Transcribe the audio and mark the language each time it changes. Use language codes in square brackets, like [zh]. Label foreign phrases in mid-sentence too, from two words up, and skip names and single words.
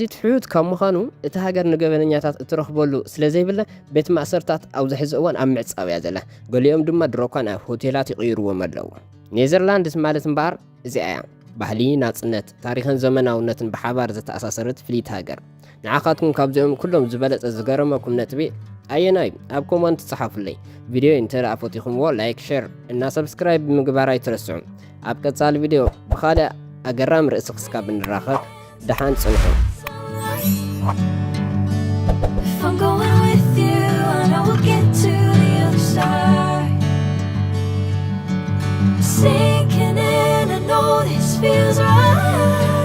[ti] ትሑት ካብ ምዃኑ እቲ ሃገር ንገበነኛታት እትረኽበሉ ስለ ዘይብለ ቤት ማእሰርታት ኣብዚ ሕዚ እዋን ኣብ ምዕፃው እያ ዘላ ገሊኦም ድማ ድሮኳ ናብ ሆቴላት ይቕይርዎም ኣለዉ ኔዘርላንድስ ማለት እምበኣር እዚኣ እያ ባህሊ ናጽነት ታሪኽን ዘመናውነትን ብሓባር ዝተኣሳሰረት ፍሊት ሃገር ንዓኻትኩም ካብዚኦም ኩሎም ዝበለጸ ዝገረመኩም ነጥቢ ኣየናይ ኣብ ኮመንት ጽሓፉለይ ቪድዮ እንተደኣፈቲኹምዎ [en] like share [ti] እና ሰብስክራይብ ምግባር ኣይትረስዑ ኣብ ቀጻሊ ቪድዮ ብኻልእ ኣገራሚ ርእሲ ክስካብ እንራኸብ ደሓን ጽንሑ [en] If I'm going with you, I know we'll get to the other side. Sinking in, I know this feels right.